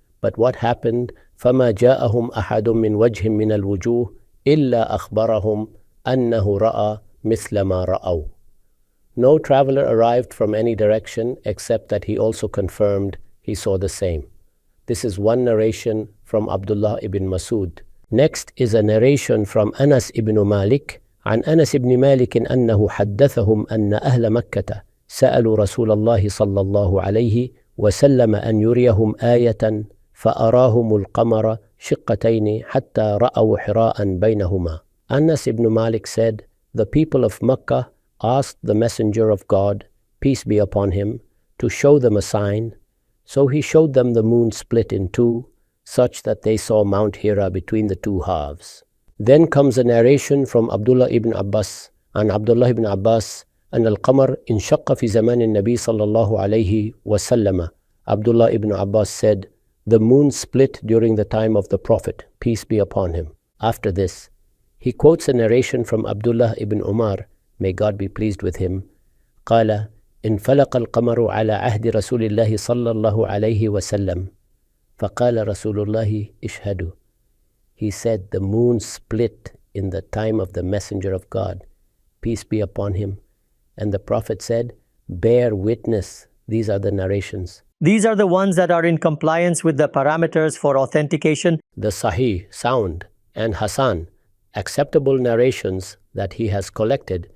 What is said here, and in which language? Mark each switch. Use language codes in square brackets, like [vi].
[en] But what happened? [ar] فَمَا جَاءَهُمْ أَحَدٌ مِّنْ وَجْهٍ مِّنَ الْوُجُوهِ إِلَّا أَخْبَرَهُمْ أَنَّهُ رَأَى مِثْلَ مَا رَأَوْا. [en] No traveler arrived from any direction except that he also confirmed he saw the same. This is one narration from Abdullah ibn Mas'ud. Next is a narration from Anas ibn Malik. [ar] عن أنس بن مالك أنه حدثهم أن أهل مكة سألوا رسول الله صلى الله عليه وسلم أن يريهم آية فأراهم القمر شقتين حتى رأوا حراء بينهما. [en] Anas ibn Malik said, the people of Mecca asked the Messenger of God, peace be upon him, to show them a sign. So he showed them the moon split in 2, such that they saw Mount Hira between the 2 halves. Then comes a narration from Abdullah ibn Abbas, and Abdullah ibn Abbas, [ar] أن القمر انشق في زمان النبي صلى الله عليه وسلم. [en] Abdullah ibn Abbas said, the moon split during the time of the Prophet, peace be upon him. After this, he quotes a narration from Abdullah ibn Umar, may God be pleased with him. [ar] قال انفلق القمر على عهد رسول الله صلى الله عليه وسلم فقال رسول الله اشهدوا. [en] He said the moon split in the time of the Messenger of God, peace be upon him. And the Prophet said, bear witness. These are the narrations. These are the ones that are in compliance with the parameters for authentication. The Sahih, sound, and Hasan, acceptable narrations that he has collected.